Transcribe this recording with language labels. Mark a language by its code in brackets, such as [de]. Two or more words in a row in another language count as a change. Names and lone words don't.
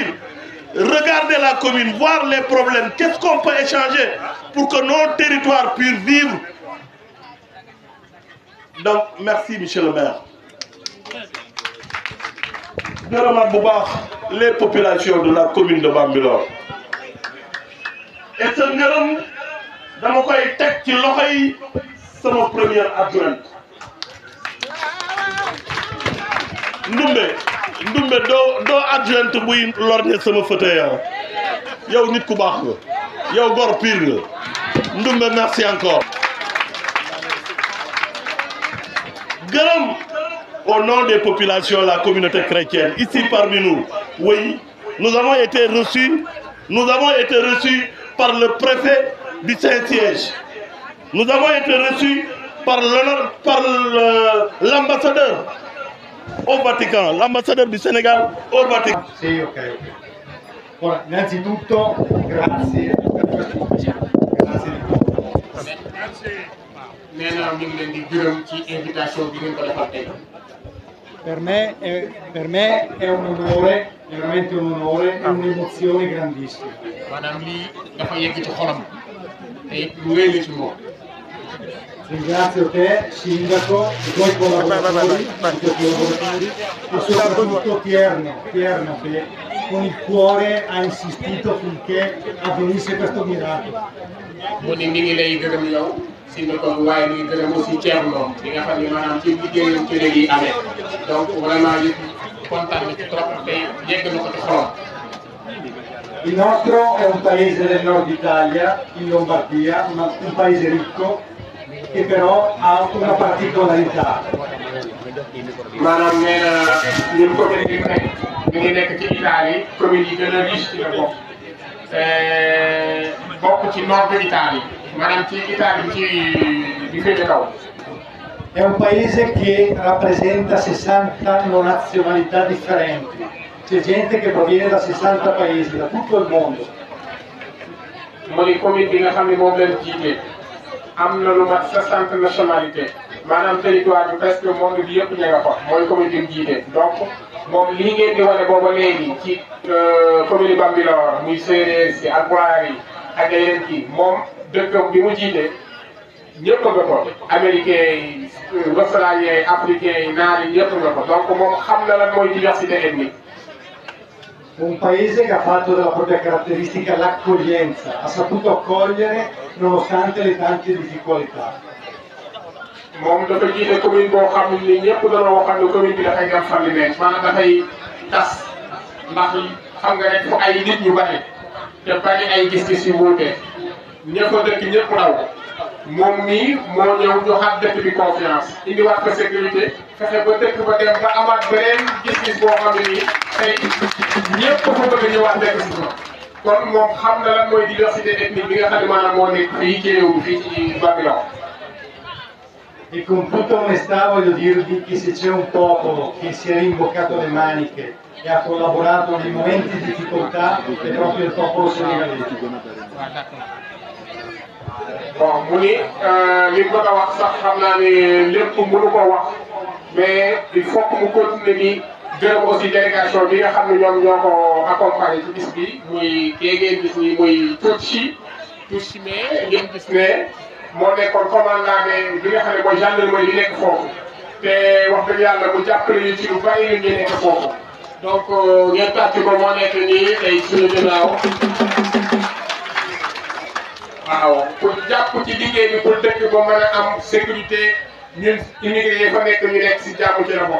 [fr] Regardez la commune, voir les problèmes, qu'est-ce qu'on peut échanger pour que nos territoires puissent vivre. Donc, merci, monsieur le maire. Les populations de la commune de Bambilor. Et ce [wo] ngërëm dama koy teg ci loxo yi sama [fr] première adjointe. [wo] Ndumbe doo adjointe buy lorñe sama fauteuil. Yow nit ku baax nga. Yow gor pire nga. Ndumbe merci encore. [fr] Gërëm au nom des populations, la communauté chrétienne, ici parmi nous, oui, nous avons été reçus par le préfet du Saint-Siège. Nous avons été reçus par l'ambassadeur au Vatican, l'ambassadeur du Sénégal au Vatican. [it] Sì, ok. Ora, innanzitutto, grazie. Grazie di tutto. [wo] nee na ñu ngi leen di gërëm ci invitation bi ngeen ko defal tey. [it] Per me è un onore, veramente un onore e un'emozione grandissima. [wo] maanaam lii dafa yegg ci xolam te it lu rëy la ci moom. [it] Ringrazio te, Sindaco, i tuoi collaboratori, e soprattutto Tierno che con il cuore ha insistito finché avvenisse questo miracolo. [wo] mu ni mi ngi lay gërëm yow Sindaco bi waaye mi ngi gërëm aussi Thierno bi nga xam ne maanaam ci liggéeyam ci léegi yi amee [fr] donc vraiment [wo] li kontaan na ci trop te yegg na ko ci xolam. [it] Il nostro è un paese del nord Italia, in Lombardia, un paese ricco, che però ha una particolarità. [wo] maanaam nee na ni mu ko defee nekk mi ngi nekk ci Italie commune yi gën a riche ci la bokk bokk ci [fr] nord de [wo] Italie maanaam ci Italie ci di féete kaw. [it] È un paese che rappresenta 60 nazionalità differenti. C'è gente che proviene da 60 paesi, da tutto il mondo. [wo] mu ni commune bi nga xam ne moom lañ jiite am na lu mat 60 nationalité maanaam territoire bi presque monde bi yëpp ña nga fa mooy commune bi mu jiite donc moom lii ngeen di wane booba léegi ci commune Bambilor muy séeréer si ak Pulaar yi ak yeneen kii moom dëkkam bi mu jiite ñëpp nga ko américain yi australien yi africain yi naar yi ñëpp nga ko donc moom xam na lan mooy [fr] diversité ethnique. [it] Un paese che ha fatto della propria caratteristica l'accoglienza, ha saputo accogliere nonostante le tante difficoltà. [wo] moom dafa jiite commune boo xam ne nii ñëpp dañoo waxoon ne commune bi dafay dem famille maanaam dafay tas ndax xam nga rek fu ay nit ñu bari te bari ay gis-gis yu wuute ña fa dëkk ñëpp daw moom mii moo ñëw joxaat dëkk bi confiance indiwaat ko sécurité fexe ba dëkk ba dem ba amaat beneen gis-gis boo xam ne nii tey ñëpp fa bëgg a ñëwaat dëkk si ma kon moom xam na lan mooy [fr] diversité ethnique [wo] bi nga xam ne maanaam moo nekk fii ci réew mi fii ci Bambilor. [it] E con tutta onestà voglio dirvi che se c'è un popolo che si è rimboccato le maniche e ha collaborato nei momenti di difficoltà è proprio il popolo senegalese. [wo] bon mu ni li mu bëgg a wax sax xam naa ne lépp mënu ko wax [fr] mais il faut que [wo] mu continuer di gërëm aussi délégation bi nga xam ne ñoom ñoo ko accompagné ci bis bi muy kii ngeen gis ni muy Tutsi mais ngeen gis ne moo nekkoon commandant bi nga xam ne mooy gendarmerie bi nekk foofu te wax dëgg yàlla mu jàppale ñu ci lu bari ñu nekk foofu donc ngeen tàcc ko moo nekk nii tey suñu ginnaaw waaw pour jàpp ci liggéey bi pour dëkk ba mën a am sécurité ñun immigré yi fa nekk ñu nekk si jàmm ci la bokk.